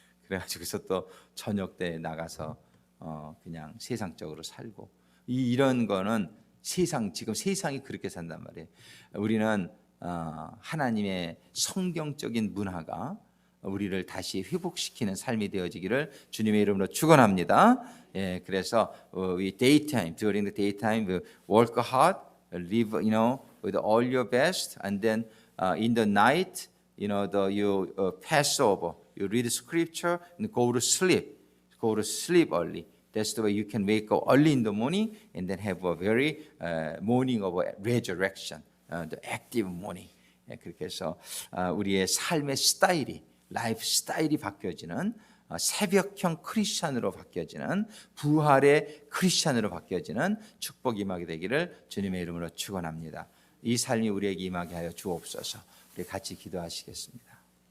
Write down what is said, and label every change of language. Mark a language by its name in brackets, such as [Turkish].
[Korean] 그래가지고서 또 저녁 때 나가서 그냥 세상적으로 살고, 이런 거는 지금 세상이 그렇게 산단 말이에요. 우리는 하나님의 성경적인 문화가 우리를 다시 회복시키는 삶이 되어지기를 주님의 이름으로 축원합니다. 그래서 [English] we daytime, during the daytime, we work hard, live, with all your best, and then in the night, you pass over, you read scripture, and go to sleep early. That's the way you can wake up early in the morning and then have a very morning of resurrection, the active morning. [Korean] 그렇게 해서 우리의 삶의 스타일이, 라이프 스타일이 바뀌어지는, 새벽형 크리스찬으로 바뀌어지는, 부활의 크리스찬으로 바뀌어지는 축복이 임하게 되기를 주님의 이름으로 축원합니다. 이 삶이 우리에게 임하게 하여 주옵소서. 우리 같이 기도하시겠습니다.